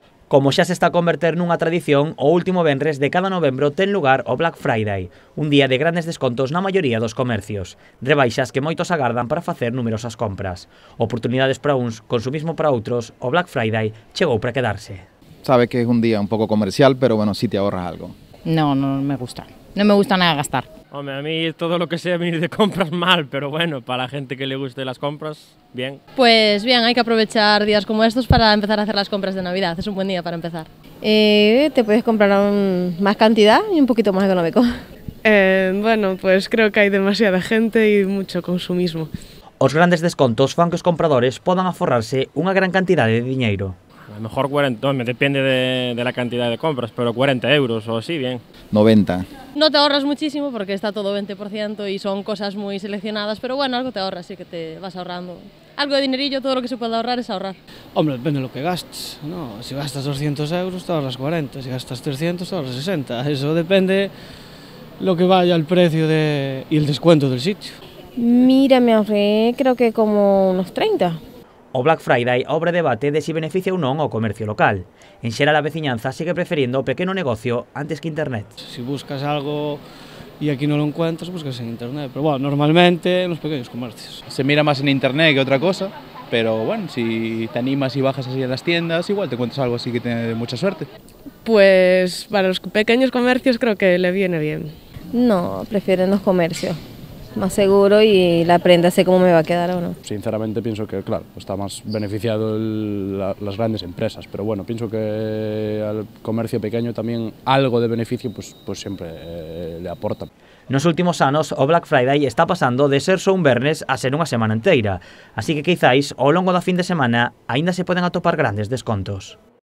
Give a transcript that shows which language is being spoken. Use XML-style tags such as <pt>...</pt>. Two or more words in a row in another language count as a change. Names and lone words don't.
<gl>Como xa se está a converter nunha tradición, o último venres de cada novembro ten lugar o Black Friday, un día de grandes descontos na maioría dos comercios, rebaixas que moitos agardan para facer numerosas compras. Oportunidades para uns, consumismo para outros, o Black Friday chegou para quedarse.</gl> <es>Sabe que es un día un poco comercial, pero bueno, sí te ahorras algo. No, no me gusta. No me gusta nada gastar. Hombre, a mí todo lo que sea venir de compras mal, pero bueno, para la gente que le guste las compras, bien. Pues bien, hay que aprovechar días como estos para empezar a hacer las compras de Navidad, es un buen día para empezar. Te puedes comprar más cantidad y un poquito más económico. Bueno, pues creo que hay demasiada gente y mucho consumismo.</es> <gl>Os grandes descontos fan que os compradores podan aforrarse unha gran cantidade de diñeiro.</gl> <es>A lo mejor 40, depende de la cantidad de compras, pero 40 euros o así, bien. 90. No te ahorras muchísimo porque está todo 20% y son cosas muy seleccionadas, pero bueno, algo te ahorras, sí que te vas ahorrando. Algo de dinerillo, todo lo que se puede ahorrar es ahorrar. Hombre, depende de lo que gastes, ¿no? Si gastas 200 euros te ahorras 40, si gastas 300 te ahorras 60. Eso depende lo que vaya el precio y el descuento del sitio. Mira, me ahorré creo que como unos 30.</es> <gl>O Black Friday abre debate de si beneficia ou non ao comercio local. En xeral a veciñanza sigue preferindo o pequeno negocio antes que internet.</gl> <es>Si buscas algo y aquí no lo encuentras, buscas en internet. Pero bueno, normalmente en los pequeños comercios. Se mira más en internet que otra cosa, pero bueno, si te animas y bajas así a las tiendas, igual te encuentras algo así que tiene mucha suerte. Pues para los pequeños comercios creo que le viene bien. No, prefieren los comercios. Más seguro y la prenda sé cómo me va a quedar o no. Sinceramente pienso que, claro, está más beneficiado las grandes empresas, pero bueno, pienso que al comercio pequeño también algo de beneficio pues siempre le aporta.</es> <gl>Nos últimos anos, o Black Friday está pasando de ser só un vernes a ser unha semana inteira, así que quizáis, ao longo da fin de semana, aínda se poden atopar grandes descontos.</gl>